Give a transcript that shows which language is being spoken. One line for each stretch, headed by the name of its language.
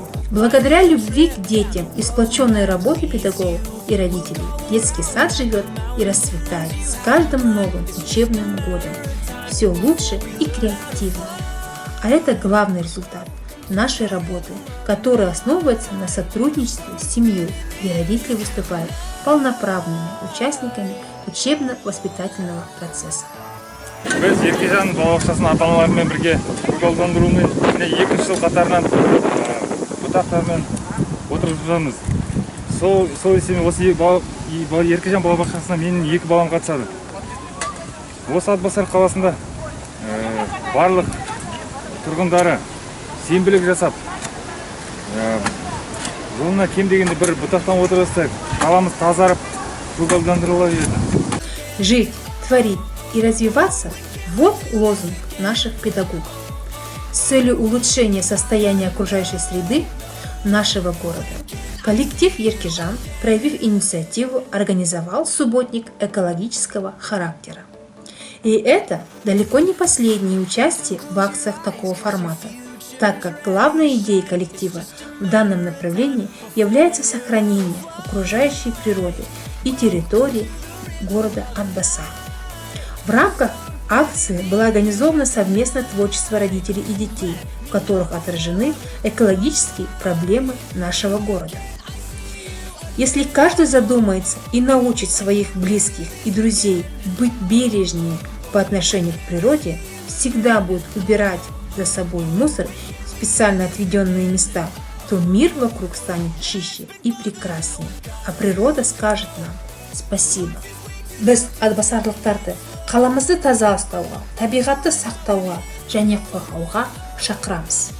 Russian: Благодаря любви к детям и сплоченной работе педагогов и родителей детский сад живет и расцветает с каждым новым учебным годом. Все лучше и креативно. А это главный результат нашей работы, которая основывается на сотрудничестве с семьей, где родители выступают полноправными участниками учебно-воспитательного процесса.
Kazakh: Біз Еркежан балабақшасының ата-аналарымен бірге көгалдандырумен екінші жыл қатарынан бұтақтармен отырып жатырмыз. Сол есебінен осы Еркежан балабақшасына менің 2 балам қатысады. Осы Атбасар қаласында барлық тұрғындары сенбілік жасап, жылына кем дегенде бір бұтақтан отырғызсақ, қаламыз тазарып, көгалдандырыла береді.
Russian: Жить, творить и развиваться – вот лозунг наших педагогов. С целью улучшения состояния окружающей среды нашего города коллектив Еркежан, проявив инициативу, организовал субботник экологического характера. И это далеко не последнее участие в акциях такого формата, так как главной идеей коллектива в данном направлении является сохранение окружающей природы и территории города Атбасар. В рамках акции было организовано совместное творчество родителей и детей, в которых отражены экологические проблемы нашего города. Если каждый задумается и научит своих близких и друзей быть бережнее по отношению к природе, всегда будет убирать за собой мусор в специально отведенные места, то мир вокруг станет чище и прекраснее, а природа скажет нам спасибо.
Kazakh: Біз атбасарлықтарды қаламызды таза ұстауға, табиғатты сақтауға және қорғауға шақырамыз.